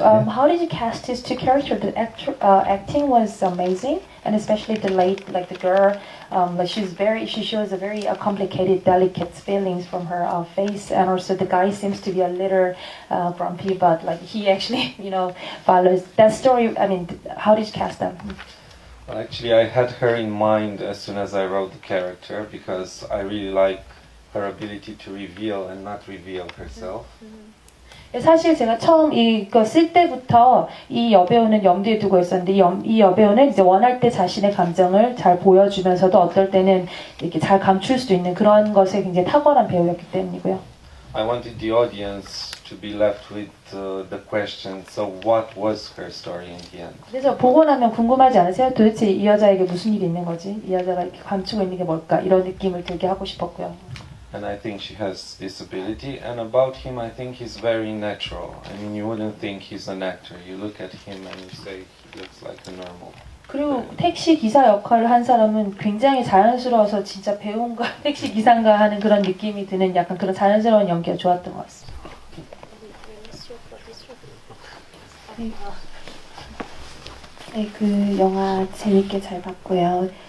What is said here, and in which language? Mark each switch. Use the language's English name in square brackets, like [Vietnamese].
[English] So, [Korean] 같아요. [English] how did you cast these two characters? The acting was amazing, and especially the girl, she shows a very complicated, delicate feelings from her face, and also the guy seems to be a little grumpy, but like he actually, follows that story. I mean, how did you cast them? Well, actually, I had her in mind as soon as I wrote the character because I really like her ability to reveal and not reveal herself. [Korean] 사실 제가 처음 이거 쓸 때부터 이 여배우는 염두에 두고 있었는데 이 여배우는 이제 원할 때 자신의 감정을 잘 보여주면서도 어떨 때는 이렇게 잘 감출 수도 있는 그런 것에 굉장히 탁월한 배우였기 때문이고요. [English] I wanted the audience to be left with the question, so what was her story in the end? [Korean] 그래서 보고 나면 궁금하지 않으세요? 도대체 이 여자에게 무슨 일이 있는 거지? 이 여자가 이렇게 감추고 있는 게 뭘까? 이런 느낌을 들게 하고 싶었고요. [English] And I think she has this ability. And about him, I think he's very natural. I mean, you wouldn't think he's an actor. You look at him and you say he looks like a normal. [Korean] 그리고 택시 기사 역할을 한 사람은 굉장히 자연스러워서 진짜 배우인가 택시 기사인가 하는 그런 느낌이 드는 약간 그런 자연스러운 연기가 좋았던 것 같습니다. 네, 그 영화 재밌게 잘 봤고요.